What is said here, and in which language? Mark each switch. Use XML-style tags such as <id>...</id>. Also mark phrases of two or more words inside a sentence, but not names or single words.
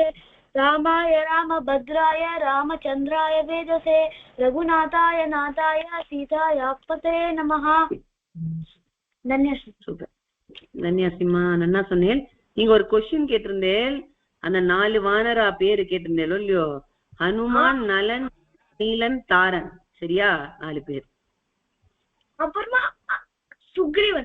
<sa>रामाय रामभद्राय रामचन्द्राय वेदसे रघुनाथाय नाथाय सीतायापते नमः.</sa> <ta>தன்யாசிமா நன்னா சொன்னேன். நீங்க ஒரு கொஸ்டின் கேட்டிருந்தேன், அந்த 4 வானரா பேரு கேட்டிருந்தேன் இல்லையோ, ஹனுமான், நலன், நீலன், தாரன். சரியா? 4 பேர். அப்புறமா சுக்ரீவன்</ta>